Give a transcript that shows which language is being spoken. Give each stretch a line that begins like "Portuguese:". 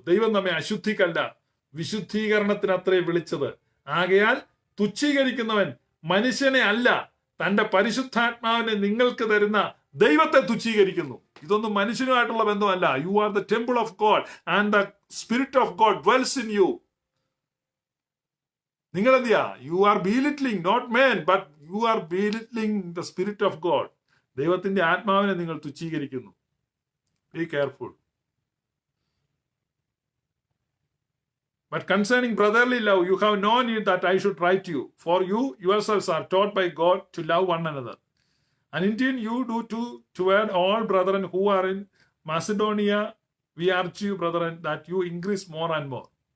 Malayalam: ദൈവം നമ്മെ അശുദ്ധിക്കല്ല വിശുദ്ധീകരണത്തിന് അത്രേ വിളിച്ചത്. ആകയാൽ തുച്ഛീകരിക്കുന്നവൻ മനുഷ്യനെ അല്ല, തന്റെ പരിശുദ്ധാത്മാവിനെ നിങ്ങൾക്ക് തരുന്ന ദൈവത്തെ തുച്ഛീകരിക്കുന്നു. ഇതൊന്നും മനുഷ്യനുമായിട്ടുള്ള ബന്ധമല്ല.
English: You are the temple of God and the spirit of God dwells in you.
Malayalam: നിങ്ങൾ എന്ത് ചെയ്യാ?
English: You are belittling not men, but you are belittling the spirit of God.
Malayalam: ദൈവത്തിന്റെ ആത്മാവിനെ നിങ്ങൾ തുച്ഛീകരിക്കുന്നു.
English: Be careful. But concerning brotherly love, you have no need that I should write to you, for you yourselves are taught by God to love one another. And indeed you do toward all brethren who are in Macedonia. We urge you, brethren, that you increase more and more.